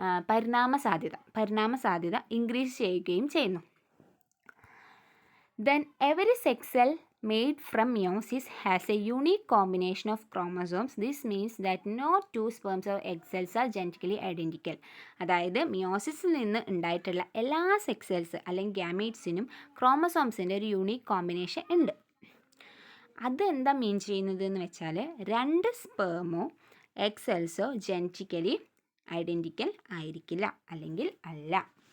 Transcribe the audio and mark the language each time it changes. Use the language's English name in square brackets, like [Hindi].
[Malayalam] പരിണാമ സാധ്യത ഇൻക്രീസ് ചെയ്യുകയും ചെയ്യുന്നു. [English] Then every sex cell made from meiosis has a unique combination of chromosomes. This means that no two sperms or egg cells are genetically identical. [Malayalam] അതായത് മിയോസിസിൽ നിന്ന് ഉണ്ടായിട്ടുള്ള എല്ലാ sex cells അല്ലെങ്കിൽ ഗ്യാമീറ്റ്സിനും ക്രോമസോംസിൻ്റെ ഒരു യൂണീക്ക് കോമ്പിനേഷൻ ഉണ്ട്. അതെന്താ മീൻ ചെയ്യുന്നത് എന്ന് വെച്ചാൽ രണ്ട് സ്പേമോ എഗ് സെൽസോ ജനറ്റിക്കലി ഐഡൻറ്റിക്കൽ ആയിരിക്കില്ല അല്ലെങ്കിൽ അല്ല.